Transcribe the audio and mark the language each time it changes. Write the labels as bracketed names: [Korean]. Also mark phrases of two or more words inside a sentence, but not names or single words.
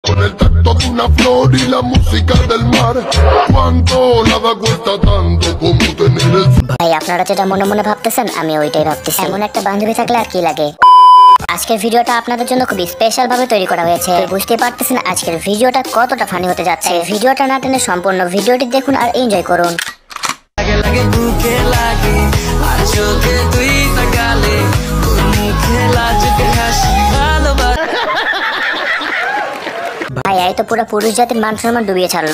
[Spanish] con el tacto de una flor y la música del mar. Cuánto nada cuesta tanto como tener el... [Bangla] ভাই আপনারা যেটা মনে মনে ভাবতেছেন আমি ওইটাই ভাবতেছি। এমন একটা বান্ধবী থাকলে আর কি লাগে। আজকের ভিডিওটা আপনাদের জন্য খুবই স্পেশাল ভাবে তৈরি করা হয়েছে। বুঝতে পারতেছেন আজকের ভিডিওটা কতটা ফানি হতে যাচ্ছে। ভিডিওটা না টেনে সম্পূর্ণ ভিডিওটি দেখুন আর এনজয় করুন। ভাই এই তো পুরো পুরুষ জাতির মান সম্মান ডুবিয়ে ছাড়লো।